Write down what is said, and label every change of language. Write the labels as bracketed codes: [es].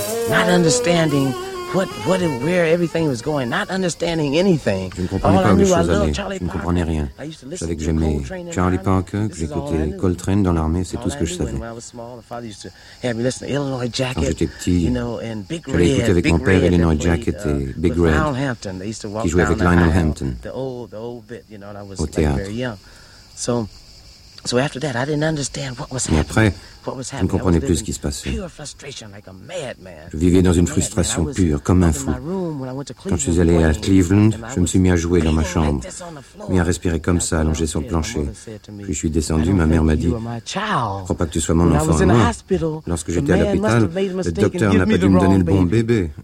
[en] Not understanding what and where everything was going, not understanding anything. [fr] Je ne comprenais pas où les choses allaient. Je ne comprenais rien. Je savais que j'aimais Charlie Parker, que j'écoutais Coltrane dans l'armée, c'est tout ce que je savais. Quand j'étais petit, j'allais écouter avec mon père Illinois Jacket et Big Red, qui jouaient avec Lionel Hampton au théâtre. [en] So after that, I didn't understand what was happening. [fr] Après, je ne comprenais plus ce qui se passait. Je vivais dans une frustration pure, comme un fou. Quand je suis allé à Cleveland, je me suis mis à jouer dans ma chambre, mis à respirer comme ça, allongé sur le plancher. Puis je suis descendu, ma mère m'a dit, « Je ne crois pas que tu sois mon enfant, moi. » Lorsque j'étais à l'hôpital, le docteur n'a pas dû me donner le bon bébé.